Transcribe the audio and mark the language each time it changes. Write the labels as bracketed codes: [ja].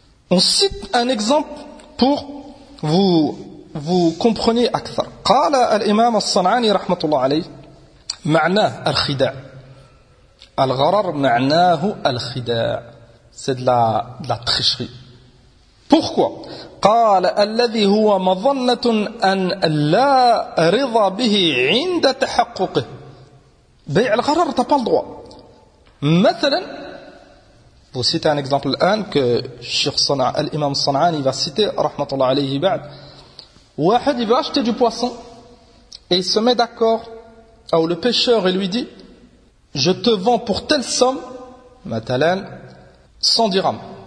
[fr] On cite un exemple pour vous compreniez akthar. [ar] Qala al-imam as-san'ani rahmatullah alayhi معناه الخداع الغرر معناه الخداع [fr] c'est de la tricherie. Pourquoi? [ar] قال الذي هو مظنة أن لا رضا به عند تحققه. بيع الغرر [fr] t'as pas le droit. مثلا vous citez un exemple الآن que Cheikh Sana'a l'imam Sana'ani va citer [ar] رحمة الله عليه بعد [fr] واحد il veut acheter du poisson et il se met d'accord ou le pêcheur et lui dit, je te vends pour telle somme, matalan, 100 dirhams.